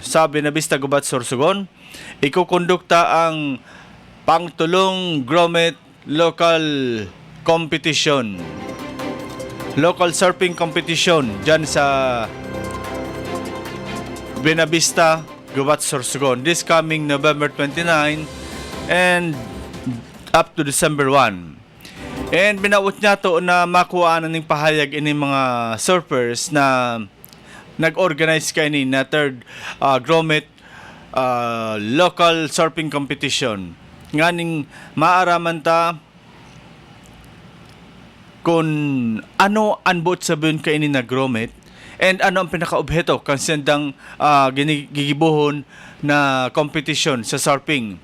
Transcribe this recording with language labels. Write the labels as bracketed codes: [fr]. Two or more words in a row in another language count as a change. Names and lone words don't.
[bik] Sa Buenavista, Gubat, Sorsogon, ikukondukta ang pangtulong Grommet [en] local competition, local surfing competition [bik] dyan sa Buenavista, Gubat, Sorsogon [en] this coming November 29 and up to December 1. [bik] And binawot niya to na makuha na ng pahayag ini mga surfers na nag-organize kaini na 3rd Grommet [en] local surfing competition. [bik] Nganing maaraman ta kung ano anbot sabihin kaini na Grommet and ano ang pinaka-objeto kansendang gigibuhon na competition sa surfing.